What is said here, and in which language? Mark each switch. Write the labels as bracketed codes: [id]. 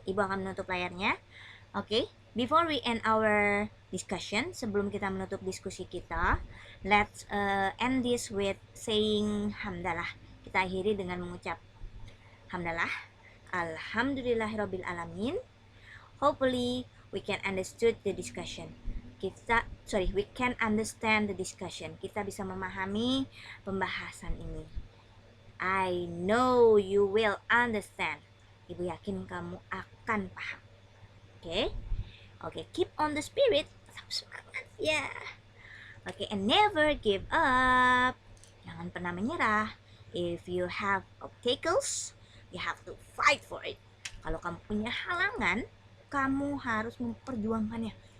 [id] Ibu akan menutup layarnya. [en] Okay. Before we end our discussion, [id] sebelum kita menutup diskusi kita, [en] let's end this with saying hamdalah. [id] Kita akhiri dengan mengucap hamdalah. [ar] Alhamdulillahirabbil alamin. [en] Hopefully we can understood the discussion. We can understand the discussion. [id] Kita bisa memahami pembahasan ini. [en] I know you will understand. [id] Ibu yakin kamu akan paham. [en] Okay, keep on the spirit. [id] Semangat ya. [en] Okay, and never give up. [id] Jangan pernah menyerah. [en] If you have obstacles, you have to fight for it. [id] Kalau kamu punya halangan, kamu harus memperjuangkannya.